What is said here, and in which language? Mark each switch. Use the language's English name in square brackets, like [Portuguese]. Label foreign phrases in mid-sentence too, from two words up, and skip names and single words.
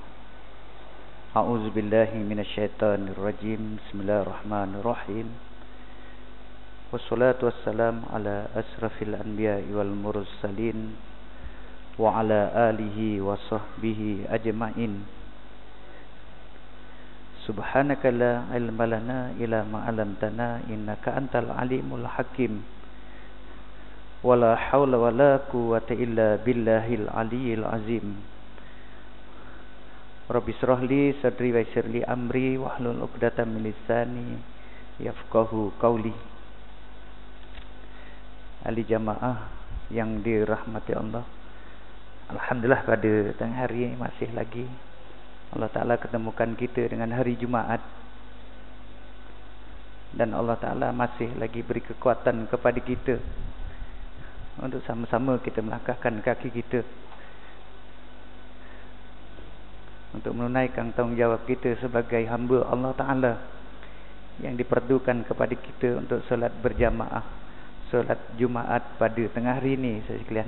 [Arabic] أعوذ بالله من الشيطان الرجيم. بسم الله الرحمن الرحيم والصلاة والسلام على أشرف الأنبياء والمرسلين وعلى آله وصحبه أجمعين. سبحانك لا علم لنا إلا ما علمتنا إنك أنت العليم الحكيم. ولا حول ولا قوة إلا بالله العلي العظيم. رب اشرح لي صدري ويسر لي أمري واحلل عقدة من لساني يفقهوا قولي. [Malay] Ahli jamaah yang dirahmati Allah, alhamdulillah pada tengah hari masih lagi Allah Ta'ala ketemukan kita dengan hari Jumaat, dan Allah Ta'ala masih lagi beri kekuatan kepada kita untuk sama-sama kita melangkahkan kaki kita untuk menunaikan tanggungjawab kita sebagai hamba Allah Ta'ala yang diperdukan kepada kita untuk solat berjamaah, solat Jumaat pada tengah hari ini sekalian.